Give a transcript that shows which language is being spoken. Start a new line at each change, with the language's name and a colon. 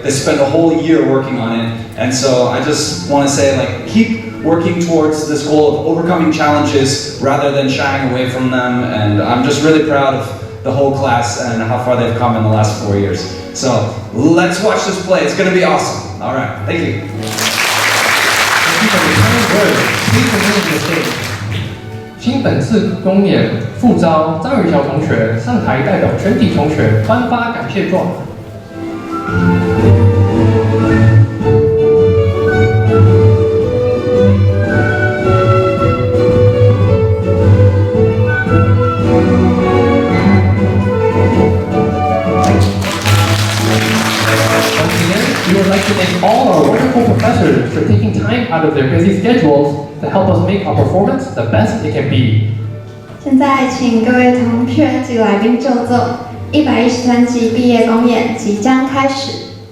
English: They spent a whole year working on it. And so I just want to say, like, keep working towards this goal of overcoming challenges rather than shying away from them. And I'm just really proud of the whole class and how far they've come in the last 4 years. So let's watch this play. It's going to be awesome. All right, thank you. Thank you for your kind words. Please remain on the stage.
Chinese: 经本次公演副招张雨乔同学上台代表全体同学颁发感谢状。
English: We would like to thank all our wonderful professors for taking time out of their busy schedules to help us make our performance the best it can be.
Chinese: 现在请各位同学及来宾就座，113级毕业公演即将开始。